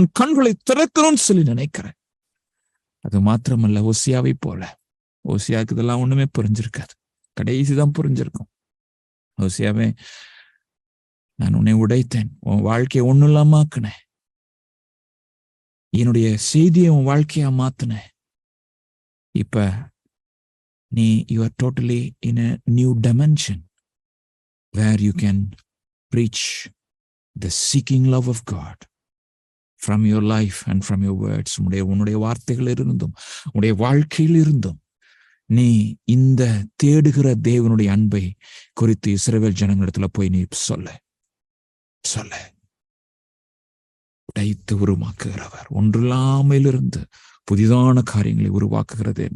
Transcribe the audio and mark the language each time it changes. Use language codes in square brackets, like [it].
[ta] உன் கண்களை திறக்கணும்னு சொல்லி நினைக்கிறேன். அது மாத்திரமல்ல, ஓசியாவை போல. ஓசியாவுக்கு இதெல்லாம் ஒண்ணுமே புரிஞ்சிருக்காது, கடைசிதான் புரிஞ்சிருக்கும். ஓசியாவே, நான் உன்னை உடைத்தேன், உன் வாழ்க்கையை ஒண்ணும் இல்லாம ஆக்குனேன், என்னுடைய செய்தியை உன் வாழ்க்கையா மாத்தினேன். இப்ப நீ [en] you are totally in a new dimension where you can preach the seeking love of God from your life and from your words. [ta] உன்னுடைய வார்த்தைகள் இருந்தும் உன்னுடைய வாழ்க்கையில் இருந்தும் நீ இந்த தேடுகிற தேவனுடைய அன்பை குறித்து இஸ்ரவேல் ஜனங்களிடத்துல போய் நீ சொல்ல உடைத்து உருவாக்குகிறவர், ஒன்றில்லாமையிலிருந்து புதிதான காரியங்களை உருவாக்குகிறது.